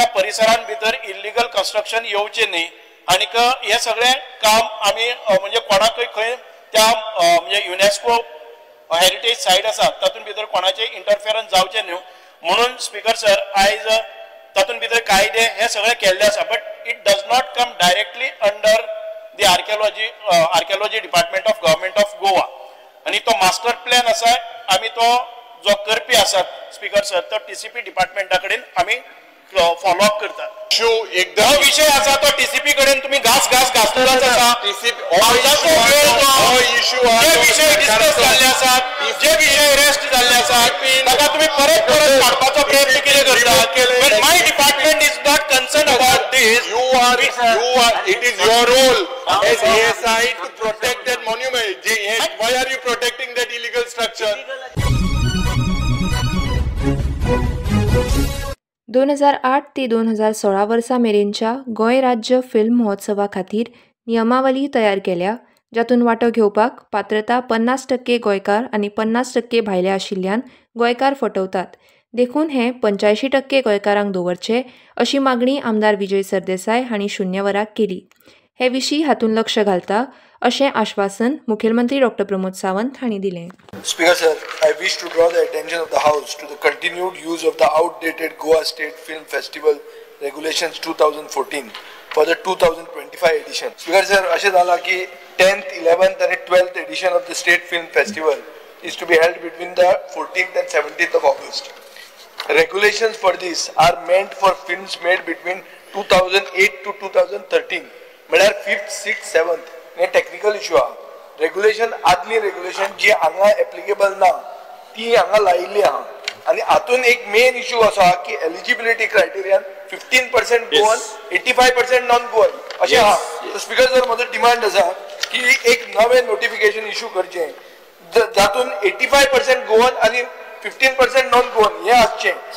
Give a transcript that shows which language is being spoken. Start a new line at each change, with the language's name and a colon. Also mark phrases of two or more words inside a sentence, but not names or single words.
Konkani: परिसरां भितर
English: illegal construction
Konkani: येवचे न्ही आणि हे सगळे काम आम्ही म्हणजे कोणाकय खंय त्या म्हणजे युनेस्को हेरिटेज सायट आसा तातूंत भितर कोणाचे इंटरफियरन्स जावचे न्हू म्हणून
English: Speaker sir
Konkani: आयज तातूंत भितर कायदे हे सगळे केल्ले आसा
English: But it does not come directly under the archaeology department of government of Goa
Konkani: आणि तो
English: master plan
Konkani: आसा आम्ही तो जो करपी आसात
English: Speaker sir
Konkani: तो TCP डिपार्टमेंटा कडेन आम्ही
English: follow up
Konkani: करतात. एकदा विषय आसा तो TCP कडेन तुम्ही घासलेलाच आसा. जे विषय डिस्कस जाल्ले आसात जे विषय रेस्ट जाल्ले आसात ताका तुम्ही परत काडपाचो प्रयत्न कितें करतात.
English: But my department is not concern about this. It is your role as ASI to protect that monument. Why are you protecting that illegal structure?
Konkani: 2008 ते 2016 वर्सा मेरेनच्या गोंय राज्य फिल्म महोत्सवा खातीर नियमावली तयार केल्या जातून वांटो घेवपाक पात्रता 50% गोंयकार आनी 50% भायले आशिल्ल्यान गोंयकार फटवतात. देखून हे 85% गोंयकारांक दवरचे अशी मागणी आमदार विजय सरदेसाय हांणी 0 वराक केली. हे विशीं हातून लक्ष घालता अशें आश्वासन मुखेलमंत्री डॉ. प्रमोद सावंत हांणी दिलें.
English: Speaker sir, I wish to draw the attention of the House to the continued use of the outdated Goa State Film Festival Regulations 2014 for the 2025 edition. Speaker sir,
Konkani: अशें जाला की
English: 10th, 11th and 12th edition of the State Film Festival is to be held between the 14th and 17th of August. Regulations for this are meant for films made between 2008 to 2013.
Konkani: म्हळ्यार 5th, 6th, 7th हे
English: technical issue
Konkani: आहा. रेग्युलेशन आदली रेग्युलेशन जी हांगा एप्लिकेबल ना ती हांगा लायिल्ली आहा आनी हातून एक
English: main issue
Konkani: असो आहा की
English: eligibility criteria 15% Goan 85% non Goan
Konkani: अशें आहा.
English: Speaker sir
Konkani: म्हजो डिमांड आसा की एक नवें
English: notification issue
Konkani: करचें जातून 85% गोवन आनी 15%
English: non Goan
Konkani: हे आसचें.